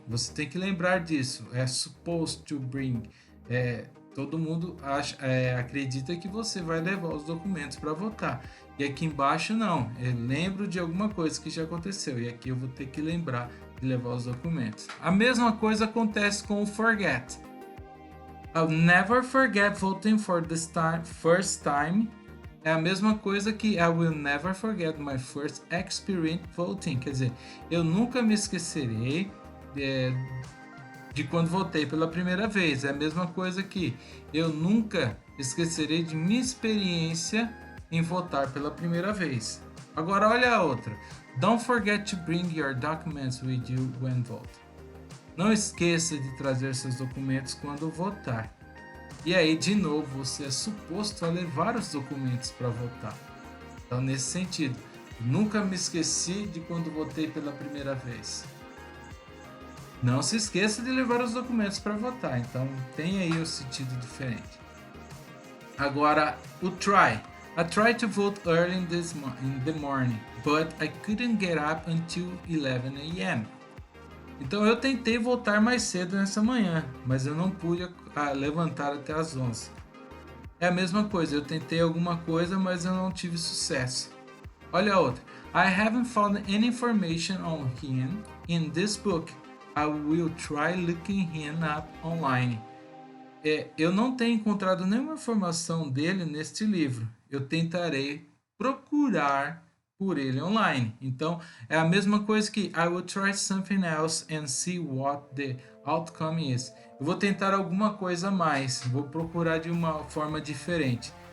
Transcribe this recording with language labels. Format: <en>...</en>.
<pt>Você tem que lembrar disso. É</pt> <en>supposed to bring.</en> <pt>Todo mundo acredita que você vai levar os documentos para votar. E aqui embaixo não. Eu lembro de alguma coisa que já aconteceu. E aqui eu vou ter que lembrar de levar os documentos. A mesma coisa acontece com o forget.</pt> <en>I'll never forget voting for the first time.</en> <pt>É a mesma coisa que</pt> <en>I will never forget my first experience voting.</en> <pt>Quer dizer, eu nunca me esquecerei de quando votei pela primeira vez. É a mesma coisa que eu nunca esquecerei de minha experiência em votar pela primeira vez. Agora olha a outra.</pt> <en>Don't forget to bring your documents with you when voting.</en> <pt>Não esqueça de trazer seus documentos quando votar. E aí, de novo, você é suposto a levar os documentos para votar. Então, nesse sentido, nunca me esqueci de quando votei pela primeira vez. Não se esqueça de levar os documentos para votar. Então, tem aí um sentido diferente. Agora, o try.</pt> <en>I tried to vote early in the morning, but I couldn't get up until 11 a.m.</en> <pt>Então eu tentei votar mais cedo nessa manhã, mas eu não pude levantar até as 11. É a mesma coisa, eu tentei alguma coisa, mas eu não tive sucesso. Olha a outra.</pt> <en>I haven't found any information on him in this book. I will try looking him up online.</en> <pt>Eu não tenho encontrado nenhuma informação dele neste livro. Eu tentarei procurar por ele online. Então, é a mesma coisa que</pt> <en>I will try something else and see what the outcome is.</en> <pt>Eu vou tentar alguma coisa a mais, vou procurar de uma forma diferente.</pt>